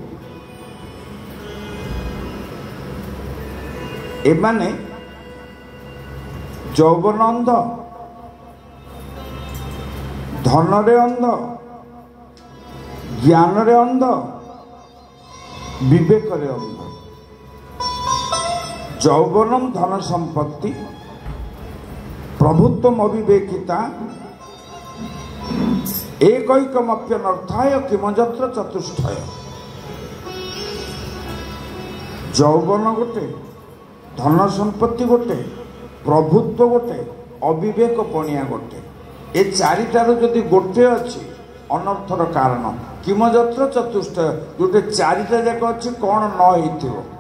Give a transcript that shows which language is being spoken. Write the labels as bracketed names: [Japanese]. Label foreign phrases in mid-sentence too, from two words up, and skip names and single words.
[Odia] ଏମାନେ ଯୌବନ ଅନ୍ଧ, ଧନରେ ଅନ୍ଧ, ଜ୍ଞାନରେ ଅନ୍ଧ, ବିବେକରେ ଅନ୍ଧ। [Sanskrit] ଯୌବନମ୍ ଧନ ସମ୍ପତ୍ତି, ପ୍ରଭୁତ୍ୱମ୍ ଅବିବେକିତା, एकैकमप्यनर्थाय किमजत्र चतुष्टय। [Odia] ଯୌବନ ଗୋଟେ, ଧନ ସମ୍ପତ୍ତି ଗୋଟେ, ପ୍ରଭୁତ୍ୱ ଗୋଟେ, ଅବିବେକ ପଣିଆ ଗୋଟେ। ଏ ଚାରିଟାରୁ ଯଦି ଗୋଟେ ଅଛି ଅନर्थର କାରଣ। [Sanskrit] କିମଯତ୍ର ଚତୁଷ୍ଟୟ, [Odia] ଯୋଉଟା ଚାରିଟା ଯାକ ଅଛି କ'ଣ ନ ହେଇଥିବ।